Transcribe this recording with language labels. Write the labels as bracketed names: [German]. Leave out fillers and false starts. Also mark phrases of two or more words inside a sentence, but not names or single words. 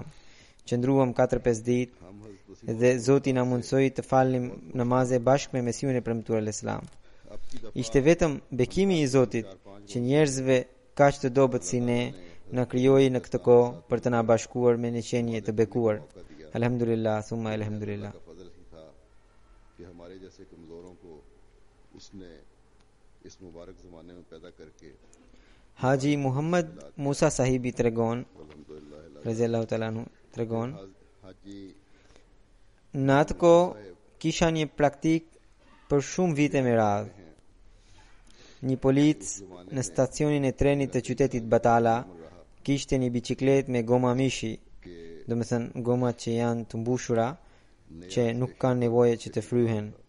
[Albanian] Qëndruam 4-5 ditë dhe Zoti na mundsoi të falnim namaze bashkë me Mesihun e premtuar [Arabic] عليه السلام. [Albanian] Ishte vetëm bekimi I Zotit që njerëzve kaq të dobët si ne na krijoi në këtë kohë për të na bashkuar me një qenie të bekuar. [Arabic] الحمد لله ثم الحمد لله. [Albanian] Haji Muhammad Musa Sahibi tregon, [Arabic] رضي الله تعالى عنه [Albanian] tregon, në atë kohë kisha një praktik për shumë vite me radhë. Një polic në stacionin e trenit të qytetit Batala kishte një biçikletë me goma mishi, do të thënë gomat që janë të mbushura që nuk kanë nevojë që të fryhen.